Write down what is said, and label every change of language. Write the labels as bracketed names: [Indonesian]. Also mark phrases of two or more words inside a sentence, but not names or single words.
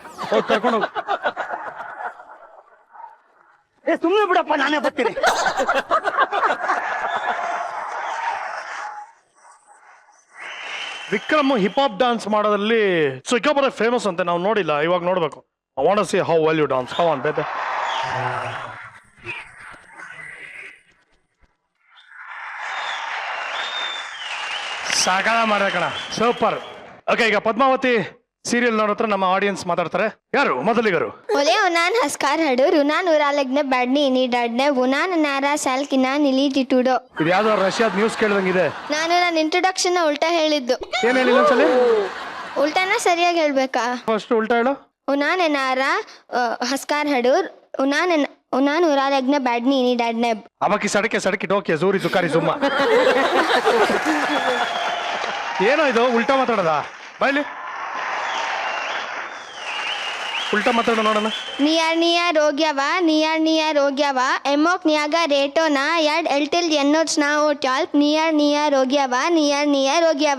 [Kannada] ಹೋಗಿ ಕರ್ಕೊಂಡೋಗು. ಸುಮ್ಮನೆ ಬಿಡಪ್ಪ, ನಾನೇ ಬರ್ತೀನಿ. ವಿಕ್ರಮ್ [English] hip hop dance [Kannada] ಮಾಡೋದ್ರಲ್ಲಿ ಸಿಕ್ಕಾಪಟ್ಟೆ ಫೇಮಸ್ ಅಂತೆ. ನಾವು ನೋಡಿಲ್ಲ, ಇವಾಗ ನೋಡ್ಬೇಕು. [English] I want to see how well you dance. How on baby. [Kannada] ಸಾಕಣ ಮಾಡ್ಬೇಕಣ, ಸೂಪರ್. ಓಕೆ, ಈಗ ಪದ್ಮಾವತಿ ಸೀರಿಯಲ್ ನೋಡತ್ರ ನಮ್ಮ ಆಡಿಯನ್ಸ್ ಮಾತಾಡ್ತಾರೆ. ಯಾರು ಮೊದಲಿಗರು? Oleh unan haskar hadur unan uralegne badni ini dadne unan nara salkina nili titudo. ಇದು ಯಾವ್ದೋ ರಷ್ಯಾದ ನ್ಯೂಸ್ ಕೇಳ್ದಂಗಿದೆ. ನಾನು ನನ್ನ ಇಂಟ್ರೊಡಕ್ಷನ್ ಉಲ್ಟಾ ಹೇಳಿದ್ದು. ಏನ್ ಹೇಳಿಲ್ಲ ಒಂದ್ಸಲಿ? ಉಲ್ಟಾನ ಸರಿಯಾಗಿ ಹೇಳ್ಬೇಕಾ? ಫಸ್ಟ್ ಉಲ್ಟಾ ಹೇಳು. ಉನಾನ್ ನಾರ ಹಸ್ಕಾರ್ ಹಡೂರ್ ಉನಾನ್ uralegne badni ini dadne. ಅವಕ್ಕೆ ಸಡಕೆ ಸಡಕೆ ಡೋಕೆ ಜೂರಿ ಜುಕಾರಿ ಜುಮ್ಮ. ಏನೋ ಇದು ಉಲ್ಟಾ ಮಾತಾಡದ? ಬಾಯ್ಲಿ ಉಲ್ಟಾ ಮಾತಾಡೋ ನೋಡೋಣ. ನಿಯರ್ ರೋಗ್ಯವ ಎಮೋಕ್ ನಿಯಾಗ ರೇಟೋನ ಎರಡ್ ಎಲ್ಟಿಲ್ ಎನ್ನೋಚ್ನ ಓಟ್ಯಾಲ್ ನಿಯರ್ ರೋಗ್ಯವ.